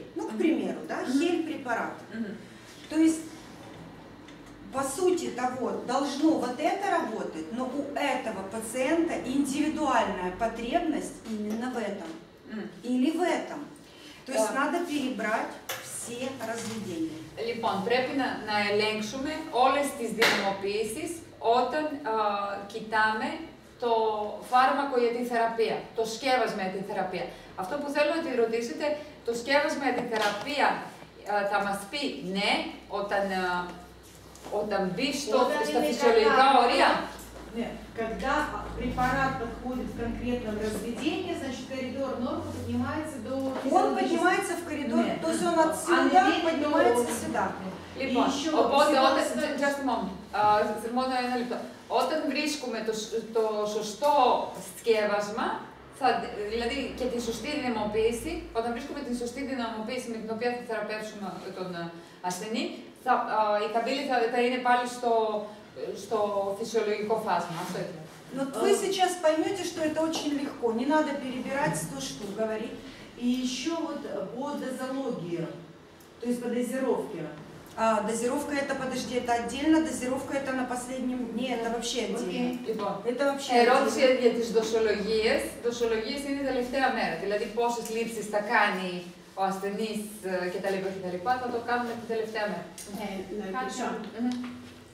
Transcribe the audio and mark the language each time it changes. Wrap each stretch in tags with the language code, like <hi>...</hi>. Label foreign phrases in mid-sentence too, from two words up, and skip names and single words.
<ru>Ну, к примеру, да, хель-препарат. То есть, по сути того, должно вот это работать, но у этого пациента индивидуальная потребность именно в этом. Или в этом. То есть надо перебрать все разведения.</ru> <el>Λοιπόν, πρέπει να ελέγξουμε όλες τις δυναμοποιήσεις όταν κοιτάμε το φάρμακο για την θεραπεία, το σκεύασμα για την θεραπεία. Αυτό που θέλω να τη ρωτήσετε, το σκεύασμα για την θεραπεία θα μας πει ναι, όταν μπει στα φυσιολογικά όρια.</el> <ru>Нет, когда препарат подходит в конкретном разведении, значит коридор нормы поднимается до... Он поднимается в коридор, то есть он отсюда поднимается сюда.</ru> <el>Λοιπόν, οπότε, μόνο ένα λεπτό. Όταν βρίσκουμε το σωστό σκεύασμα, δηλαδή και τη σωστή δυναμοποίηση, όταν βρίσκουμε τη σωστή δυναμοποίηση με την οποία θα θεραπεύσουμε τον ασθενή, η καμπύλη θα είναι πάλι στο физиологικό фазма.</el> <ru>Но вы сейчас поймете, что это очень легко, не надо перебирать 100 штук, говорить. И еще вот по дозологии, то есть по дозировке. Дозировка это, подожди, это отдельно, дозировка это на последнем дне, это вообще отдельно.</ru> <el>Λοιπόν,</el> <ru>это вообще</ru> <el>ερώτηση για τις δοσολογίες. Δοσολογίες είναι η τελευταία μέρα, δηλαδή πόσες λήψεις θα κάνει ο ασθενής κτλ. Θα το κάνουμε την τελευταία μέρα.</el>